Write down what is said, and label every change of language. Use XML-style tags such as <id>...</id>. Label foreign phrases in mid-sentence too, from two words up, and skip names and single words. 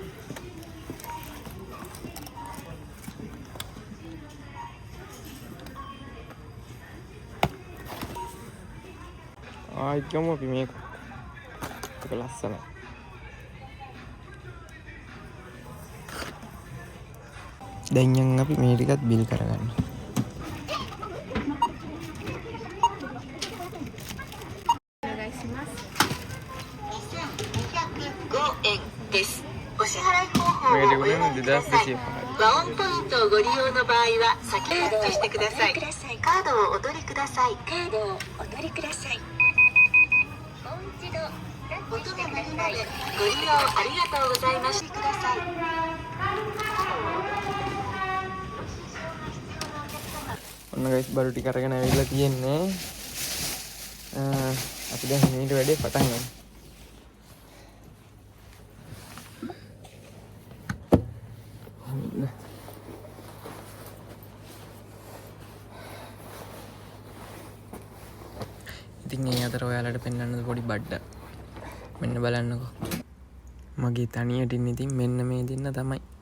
<si>ආයි ගමු අපි මේක ලස්සනයි දැන් යන් අපි මේ ටිකත් බිල් කරගන්න</si> <ja>です。お支払い方法をお選びください。和音ポイントをご利用の場合は先タッチしてください。カードをお取りください。カードをお取りください。もう一度タッチしてください。ご利用ありがとうございました。ください。</ja> <si>ඔන්න ගයිස් බඩු ටික අරගෙන ඇවිල්ලා තියෙන්නේ අපි දැන් මේකට වැඩේ පටන් ගමු ඉතින් ඒ අතර ඔයාලට පෙන්වන්න පොඩි බඩ මෙන්න බලන්නකෝ මගේ තනියට ඉන්න ඉතින් මෙන්න මේ දෙන්න තමයි</si>